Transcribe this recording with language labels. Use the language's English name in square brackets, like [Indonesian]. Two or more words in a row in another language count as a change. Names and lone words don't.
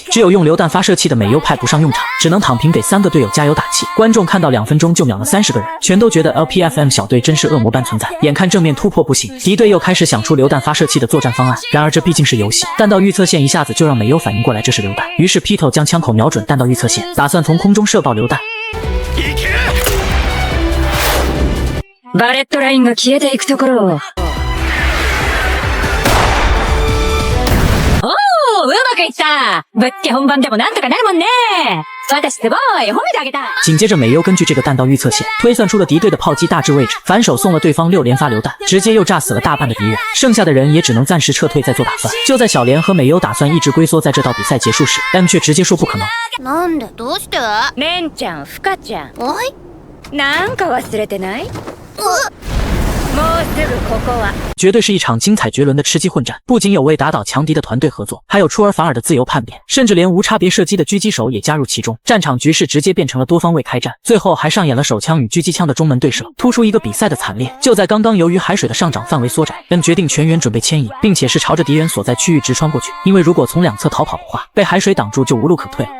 [Chinese] 只有用榴弹发射器的美优派不上用场，只能躺平给3个队友加油打气。观众看到2分钟就秒了30个人，全都觉得 LPFM 小队真是恶魔般存在。眼看正面突破不行，敌队又开始想出榴弹发射器的作战方案。然而这毕竟是游戏，弹道预测线一下子就让美优反应过来这是榴弹，于是 Pito 将枪口瞄准弹道预测线，打算从空中射爆榴弹。 [Japanese] バレットラインが消えていくところを。おー、うまくいった。ぶっつけ本番でもなんとかなるもんね。私すごい、褒めてあげた。 [Chinese] 紧接着美优根据这个弹道预测线推算出了敌队的炮击大致位置，反手送了对方6连发榴弹，直接又炸死了大半的敌人，剩下的人也只能暂时撤退再做打算。就在小莲和美优打算一直龟缩在这到比赛结束时， M 却直接说不可能。 [Japanese] なんで？どうして？レンちゃん、フカちゃん。はい。なんか忘れてない？もうすぐここは。 [Chinese] 绝对是一场精彩绝伦的吃鸡混战，不仅有为打倒强敌的团队合作，还有出尔反尔的自由叛变，甚至连无差别射击的狙击手也加入其中。战场局势直接变成了多方位开战，最后还上演了手枪与狙击枪的中门对射，突出一个比赛的惨烈。就在刚刚，由于海水的上涨范围缩窄，M决定全员准备迁移，并且是朝着敌人所在区域直穿过去，因为如果从2侧逃跑的话，被海水挡住就无路可退了。